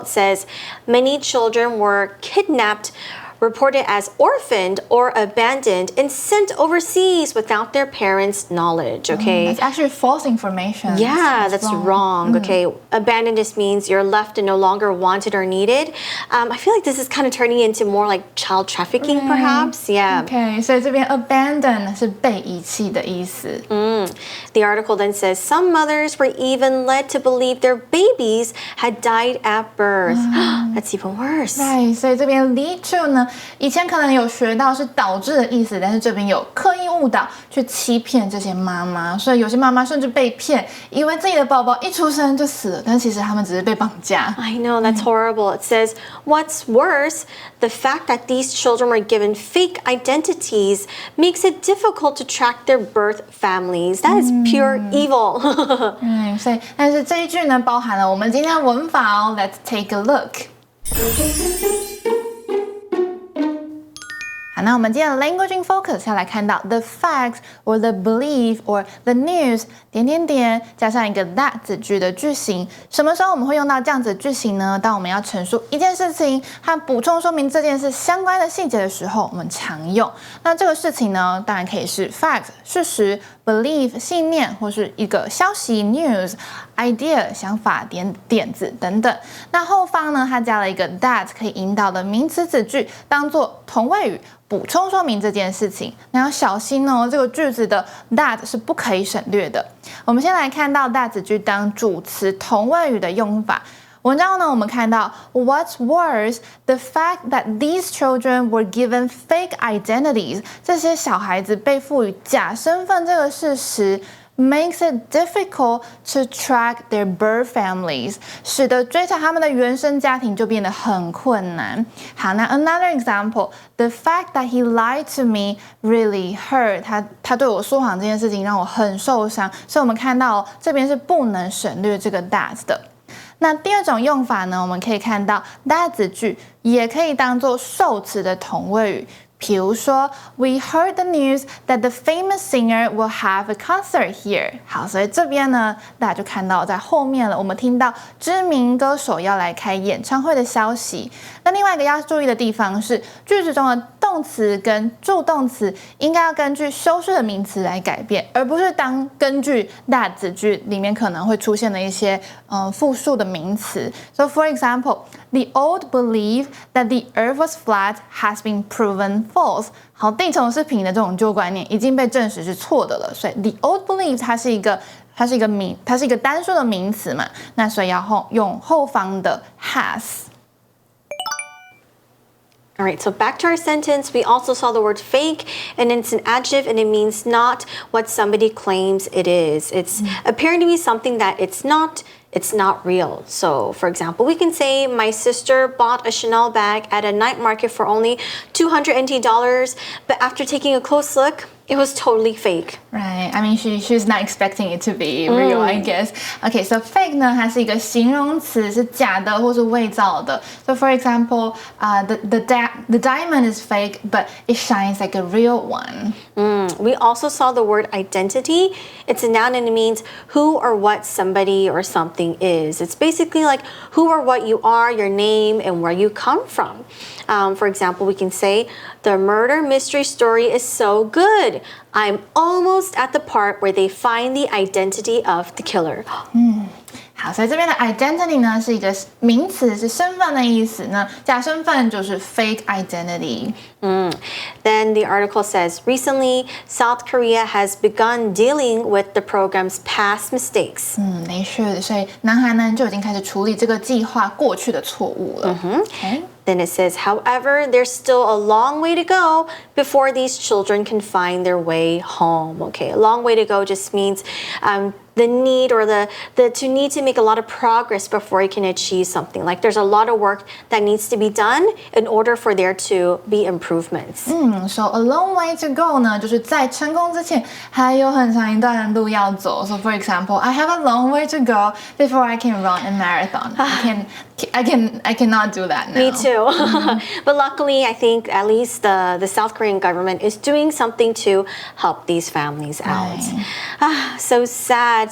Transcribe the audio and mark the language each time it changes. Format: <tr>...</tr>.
<en>It says, many children were kidnapped, reported as orphaned or abandoned and sent overseas without their parents' knowledge, okay? That's actually false information. Yeah, that's wrong. Okay, abandoned just means you're left and no longer wanted or needed. I feel like this is kind of turning into more like child trafficking, perhaps. Yeah.</en> <zh>Okay, 所以这边 abandon 是被遗弃的意思。</zh> <en>The article then says some mothers were even led to believe their babies had died at birth. That's even worse.</en> <zh>Right, 所以这边 lead to 呢，以前可能有学到是导致的意思，但是这边有刻意误导去欺骗这些妈妈，所以有些妈妈甚至被骗，以为自己的宝宝一出生就死了，但其实他们只是被绑架。</zh> <en>I know, that's horrible. It says, what's worse, the fact that these children were given fake identities makes it difficult to track their birth families. That is pure evil.</en> <zh>所以但是这一句呢，包含了我们今天的文法哦。</zh> <en>Let's take a look.</en> <zh>好，那我们今天的 Language in Focus 要来看到</zh> <en>the facts or the belief or the news</en> <zh>加上一个 that 子句的句型。什么时候我们会用到这样子的句型呢？当我们要陈述一件事情和补充说明这件事相关的细节的时候，我们常用。那这个事情呢，当然可以是 fact 事实、belief 信念，或是一个消息 news、idea 想法、点子等等。那后方呢，它加了一个 that 可以引导的名词子句，当做同位语。补充说明这件事情，那要小心哦，这个句子的 that 是不可以省略的。我们先来看到 that 子句当主词同位语的用法。文章呢，我们看到</zh> <en>What's worse, the fact that these children were given fake identities，</en> <zh>这些小孩子被赋予假身份这个事实。</zh> <en>Makes it difficult to track their birth families，</en> <zh>使得追查他们的原生家庭就变得很困难。好，那 another example，</zh> <en>the fact that he lied to me really hurt，</en> <zh>他对我说谎这件事情让我很受伤，所以我们看到这边是不能省略这个 that 的。那第二种用法呢，我们可以看到 that 子句也可以当作受词的同位语。比如说</zh> <en>We heard the news that the famous singer will have a concert here。</en> <zh>好，所以这边呢，大家就看到在后面了，我们听到知名歌手要来开演唱会的消息。那另外一个要注意的地方是，句子中的动词跟助动词应该要根据修饰的名词来改变，而不是根据 that 子句里面可能会出现的一些复数的名词。</zh> <en>So for example, the old belief that the earth was flat has been proven false。</en> <zh>好，地球是平的这种旧观念已经被证实是错的了，所以</zh> <en>the old belief</en> <zh>它是一个单数的名词嘛，那所以要用后方的 has。</zh> <en>All right, so back to our sentence, we also saw the word fake, and it's an adjective, and it means not what somebody claims it is. It's appearing to be something that it's not real. So, for example, we can say, my sister bought a Chanel bag at a night market for only $200 NT, but after taking a close look, it was totally fake. Right. I mean, she's not expecting it to be real, I guess.</en> <zh>Okay, so fake 呢，它是一个形容词，是假的或是伪造的。</zh> <en>So for example, the diamond is fake, but it shines like a real one. We also saw the word identity. It's a noun and it means who or what somebody or something is. It's basically like who or what you are, your name, and where you come from. For example, we can say, the murder mystery story is so good. I'm almost at the part where they find the identity of the killer.</en> <zh>好，所以这边的 identity 呢是一个名词，是身份的意思呢。假身份就是 fake identity。</zh> <en>Then the article says, recently, South Korea has begun dealing with the program's past mistakes. They should.</en> <zh>所以南韩呢就已经开始处理这个计划过去的错误了。</zh> <en>Okay. Then it says, however, there's still a long way to go before these children can find their way home. Okay, a long way to go just means the need or the to need to make a lot of progress before you can achieve something. Like there's a lot of work that needs to be done in order for there to be improvements. So a long way to go</en> <zh>呢，就是在成功之前还有很长一段路要走。</zh> <en>So for example, I have a long way to go before I can run a marathon. I cannot do that now. Me too. But luckily, I think at least the South Korean government is doing something to help these families out. So sad.</en>